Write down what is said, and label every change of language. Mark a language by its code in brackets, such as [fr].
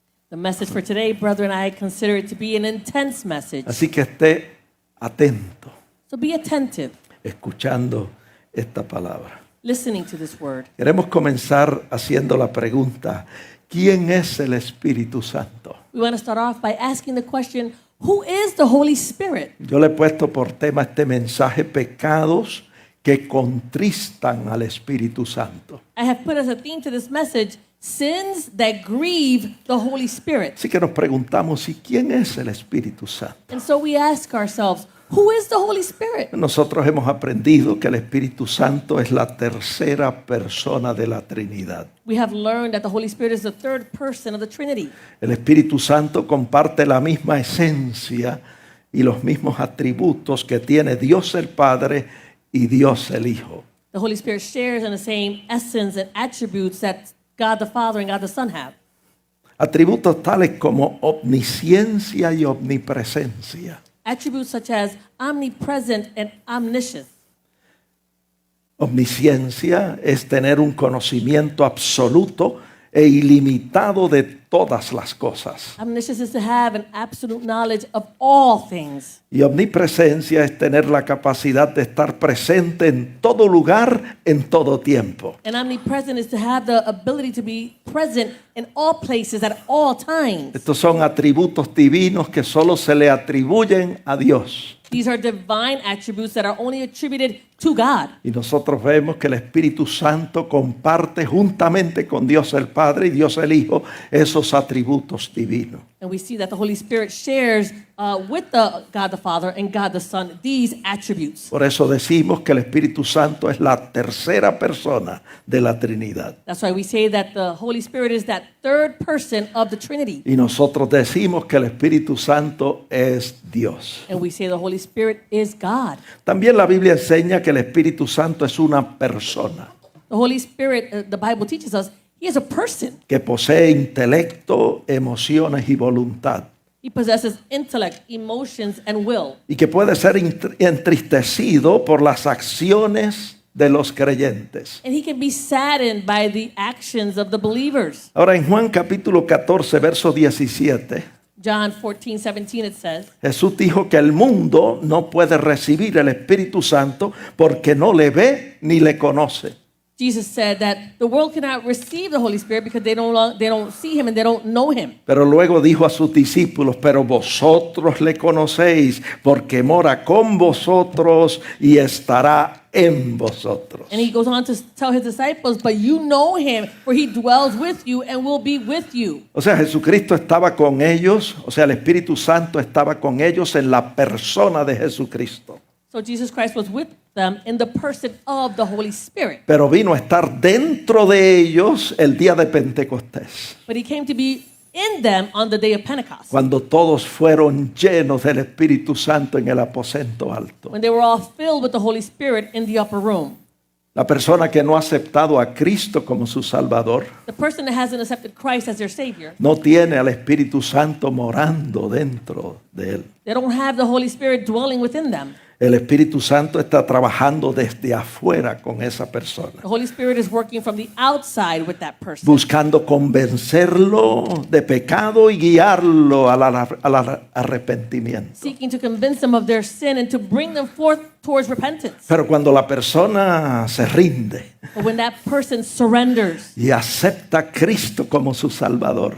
[en] The message for today, brethren, I consider it to be an intense message. [es] Así que esté atento, [en] So be attentive, [es] escuchando esta palabra. [en] listening to this word. [es] Queremos comenzar haciendo la pregunta: ¿quién es el Espíritu Santo? [en] We want to start off by asking the question, who is the Holy Spirit? [es] Yo le he puesto por tema este mensaje: pecados que contristan al Espíritu Santo. [en] I have put as a theme to this message, sins that grieve the Holy Spirit. [es] Así que nos preguntamos: ¿y quién es el Espíritu Santo? [en] And so we ask ourselves, who is the Holy Spirit? [es] Nosotros hemos aprendido que el Espíritu Santo es la tercera persona de la Trinidad. [en] We have learned that the Holy Spirit is the third person of the Trinity. [es] El Espíritu Santo comparte la misma esencia y los mismos atributos que tiene Dios el Padre y Dios el Hijo. [en] The Holy Spirit shares in the same essence and attributes that God the Father and God the Son have. [es] Atributos tales como omnisciencia y omnipresencia. [en] Attributes such as omnipresent and omniscience. [es] Omnisciencia es tener un conocimiento absoluto e ilimitado de todas las cosas. [en] Omniscience is to have an absolute knowledge of all things. [es] Y omnipresencia es tener la capacidad de estar presente en todo lugar, en todo tiempo. [en] And omnipresent is to have the ability to be present in all places at all times. [es] Estos son atributos divinos que solo se le atribuyen a Dios. [en] These are divine attributes that are only attributed to God. [es] Y nosotros vemos que el Espíritu Santo comparte juntamente con Dios el Padre y Dios el Hijo esos atributos divinos. [en] And we see that the Holy Spirit shares with God the Father and God the Son these attributes. [es] Por eso decimos que el Espíritu Santo es la tercera persona de la Trinidad. [en] That's why we say that the Holy Spirit is that third person of the Trinity. [es] Y nosotros decimos que el Espíritu Santo es Dios. [en] And we say the Holy Spirit is God. [es] También la Biblia enseña que el Espíritu Santo es una persona [en] The Holy Spirit, the Bible teaches us, He is a person. [es] que posee intelecto, emociones y voluntad. [en] He possesses intellect, emotions, and will. [es] Y que puede ser entristecido por las acciones de los creyentes. [en] And He can be saddened by the actions of the believers. [es] Ahora en Juan capítulo 14, verso 17, [en] John 14:17 it says, [es] Jesús dijo que el mundo no puede recibir el Espíritu Santo porque no le ve ni le conoce. [en] Jesus said that the world cannot receive the Holy Spirit because they don't see Him and they don't know Him. [es] Pero luego dijo a sus discípulos: pero vosotros le conocéis porque mora con vosotros y estará en vosotros. [en] And He goes on to tell His disciples, but you know Him, for He dwells with you and will be with you. [es] O sea, Jesucristo estaba con ellos, o sea, el Espíritu Santo estaba con ellos en la persona de Jesucristo. [en] So Jesus Christ was with them in the person of the Holy Spirit. [es] Pero vino a estar dentro de ellos el día de Pentecostés, [en] But He came to be in them on the day of Pentecost, [es] cuando todos fueron llenos del Espíritu Santo en el aposento alto. [en] when they were all filled with the Holy Spirit in the upper room. [es] La persona que no ha aceptado a Cristo como su Salvador [en] The person that hasn't accepted Christ as their Savior, [es] no tiene al Espíritu Santo morando dentro de él. [en] they don't have the Holy Spirit dwelling within them. [es] El Espíritu Santo está trabajando desde afuera con esa persona, [en] The Holy Spirit is working from the outside with that person, [es] buscando convencerlo de pecado y guiarlo al arrepentimiento. [en] seeking to convince them of their sin and to bring them forth towards repentance. [es] Pero cuando la persona se rinde [en] But when that person surrenders [es] y acepta a Cristo como su Salvador